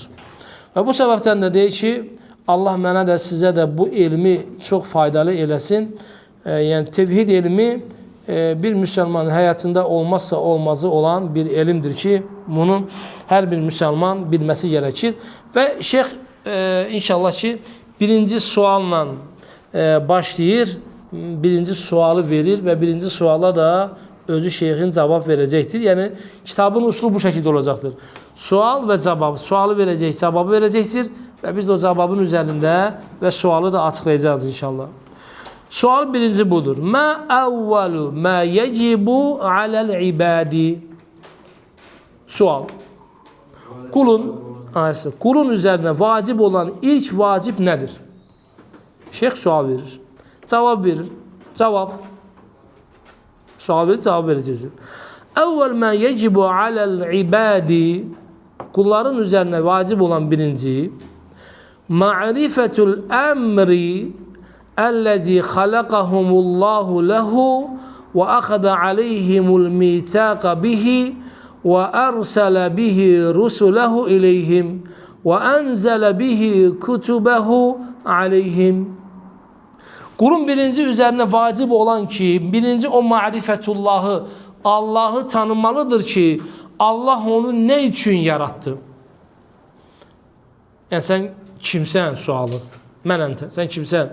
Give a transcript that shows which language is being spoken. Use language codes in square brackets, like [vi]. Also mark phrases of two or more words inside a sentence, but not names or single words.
[tr] Ve bu sebepten de değil ki Allah mənə de size de bu ilmi çok faydalı eylesin. Yani tevhid ilmi bir Müslümanın hayatında olmazsa olmazı olan bir ilimdir ki bunu her bir Müslüman bilmesi gerekir. Ve Şeyh inşallah ki birinci sualla başlayır, birinci sualı verir ve birinci suala da özü şeyhin cevap verecektir. Yani kitabın usulu bu şekilde olacaktır. Sual ve cevap, sualı verecek, cevabı verecektir ve biz de o cevabın üzerinde ve sualı da açıklayacağız inşallah. Sual birinci budur. [ar] ما أول ما يجب على العباد. [tr] Sual. Kulun üzerine vacip olan ilk vacip nedir? Şeyh sual verir. Cevap verir. Cevap. Sual verir, cevap vereceğiz. [ar] أول ما يجب على العباد. [tr] Kulların üzerine vacip olan birinci [ar] معرفة الأمر اَلَّذ۪ي خَلَقَهُمُ اللّٰهُ لَهُ وَأَخَذَ عَلَيْهِمُ الْمِيثَاقَ بِهِ وَأَرْسَلَ بِهِ رُسُلَهُ إِلَيْهِمْ وَأَنْزَلَ بِهِ كُتُبَهُ عَلَيْهِمْ. [tr] Kulun birinci üzerine vacip olan ki, birinci o marifetullahı, Allah'ı tanımalıdır ki, Allah onu ne için yarattı? Yani sen kimsen sualı? Mənəm, sen kimsen?